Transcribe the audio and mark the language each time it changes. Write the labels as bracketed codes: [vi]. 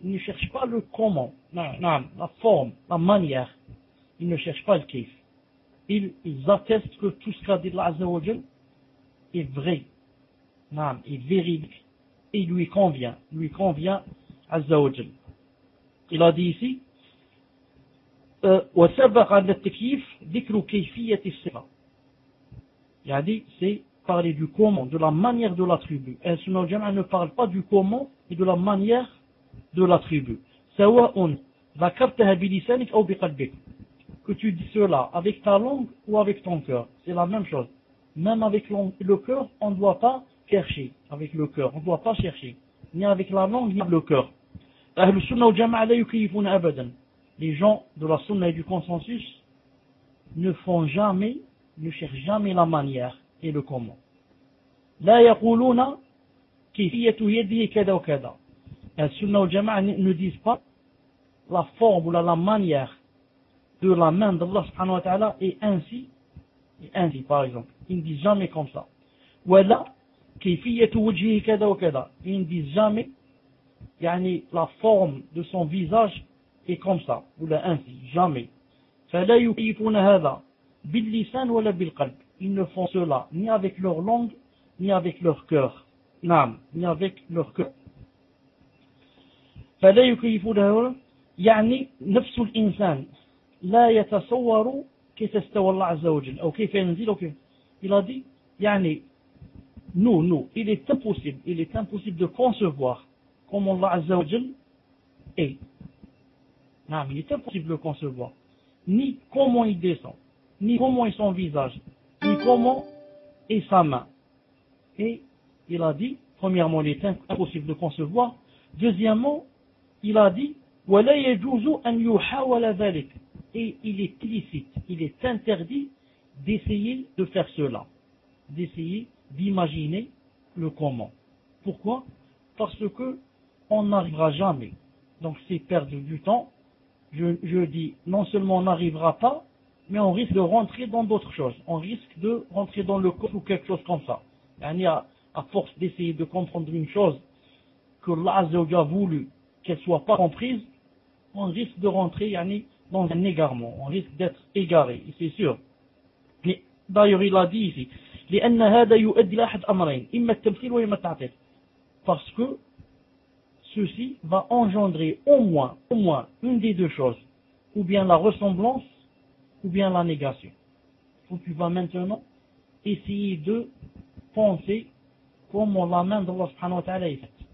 [fr] Il ne cherche pas le comment, la forme, la manière. Il ne cherche pas le kif. Ils attestent que tout ce qu'a dit Allah Azza wa Jal est vrai, est véridique, et lui convient Azza wa Jal. Il a dit ici, [ar] وسبق عن التكييف ذكر كيفية الصفة. [fr] يعني c'est parler du comment, de la manière de l'attribut. Et ce nom ne parle pas du comment, mais de la manière de l'attribut. [ar] سواء ذكرتها بلسانك أو بقلبك. [fr] Que tu dis cela avec ta langue ou avec ton cœur. C'est la même chose. Même avec le cœur, on ne doit pas chercher. Avec le cœur, on ne doit pas chercher. Ni avec la langue, ni avec le cœur. [ar] أهل السنة والجماعة لا يكيفون أبدا. [fr] Les gens de la sunna et du consensus ne font jamais, ne cherchent jamais la manière et le comment. [ar] La yaquluna kayfiyatu yadihi kada wa kada. [fr] La sunna ou jama'a ne disent pas la forme ou la manière de la main d'Allah subhanahu wa ta'ala et ainsi par exemple. Ils ne disent jamais comme ça. [ar] Wala kayfiyatu wajhihi kada wa kada. [fr] Ils ne disent jamais yani la forme de son visage et comme ça, ou là ainsi, jamais. [ar] فَلَا يُكَيِّفُونَ هَذَا بِاللِّسَانِ وَلَا بِالْقَلْبِ. [fr] Ils ne font cela ni avec leur langue, ni avec leur cœur. Ni avec leur cœur. [ar] فَلَا يُكَيِّفُونَ هَذَا يعني نفس الإنسان لا يتصور كيف استوى الله عز وجل أو كيف ينزل أو كيف. [fr] Il a dit, يعني, nous, il est impossible de concevoir comment الله عز وجل est. Non, il est impossible de concevoir ni comment il descend, ni comment est son visage, ni comment est sa main. Et il a dit, premièrement, il est impossible de concevoir. Deuxièmement, il a dit, [ar] وَلَا يَجُوزُ أَنْ يُحَاوَلَ ذَلِكَ. [fr] Et il est illicite, il est interdit d'essayer de faire cela, d'essayer d'imaginer le comment. Pourquoi? Parce que on n'arrivera jamais. Donc c'est perdre du temps. Je dis, non seulement on n'arrivera pas, mais on risque de rentrer dans d'autres choses. On risque de rentrer dans le corps ou quelque chose comme ça. Yani à force d'essayer de comprendre une chose que Allah Azza wa Jalla a voulu qu'elle soit pas comprise, on risque de rentrer yani, dans un égarement. On risque d'être égaré, c'est sûr. Mais d'ailleurs, il a dit ici, [ar] لِأَنَّ هَذَا يُؤَدِّ لَأَحَدْ أَمْرَيْنِ إِمَّا التَّمْثِيلُ وَإِمَّا التَّعْتِيلُ. [fr] Parce que ceci va engendrer au moins une des deux choses, ou bien la ressemblance, ou bien la négation. Donc tu vas maintenant essayer de penser comment la main d'Allah subhanahu wa ta'ala est faite.